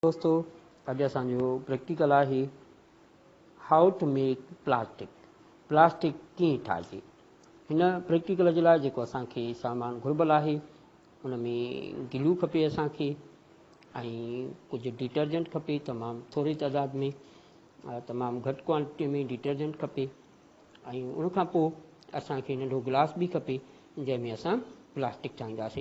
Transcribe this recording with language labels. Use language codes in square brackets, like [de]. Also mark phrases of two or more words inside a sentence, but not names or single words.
[sd] दोस्तों अॼु असांजो प्रैक्टिकल आहे [en] how to make plastic [sd] कीअं ठाहिजे। हिन प्रैक्टिकल जे लाइ जेको असांखे सामान घुर्बल आहे उन में गिलू खपे असांखे ऐं कुझु डिटर्जेंट खपे तमामु थोरी तइदाद में, तमामु घटि क्वांटिटी में डिटर्जेंट खपे ऐं उनखां पोइ असांखे नंढो गिलास बि खपे जंहिंमें असां प्लास्टिक ठाहींदासीं।